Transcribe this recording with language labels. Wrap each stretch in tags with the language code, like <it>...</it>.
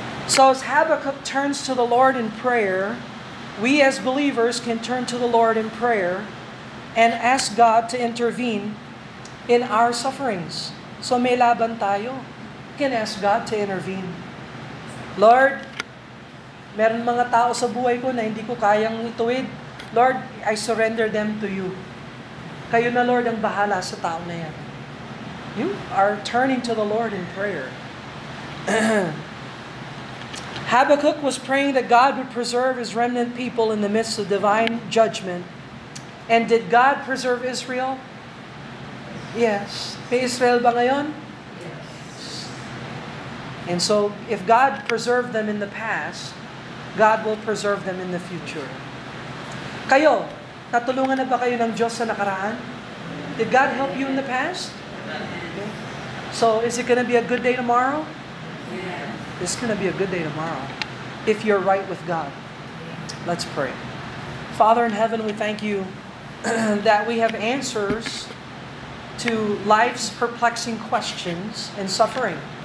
<en>So as Habakkuk turns to the Lord in prayer, we as believers can turn to the Lord in prayer and ask God to intervene in our sufferings.</en> <tl>So may laban tayo.</tl> <en>We can ask God to intervene.</en> <tl>Lord, meron mga tao sa buhay ko na hindi ko kayang ituwid.</tl> <en>Lord, I surrender them to you.</en> <tl>Kayo na, Lord, ang bahala sa tao na yan.</tl> <en>You are turning to the Lord in prayer. Habakkuk was praying that God would preserve His remnant people in the midst of divine judgment. And did God preserve Israel? Yes.</en> <tl>May Israel ba ngayon?</tl> <en>Yes. And so, if God preserved them in the past, God will preserve them in the future.</en> <tl>Kayo, natulungan na ba kayo ng Diyos sa nakaraan?</tl> <en>Did God help you in the past? Okay. So, is it going to be a good day tomorrow? It's going to be a good day tomorrow if you're right with God. Let's pray. Father in heaven, we thank you that we have answers to life's perplexing questions and suffering.</en>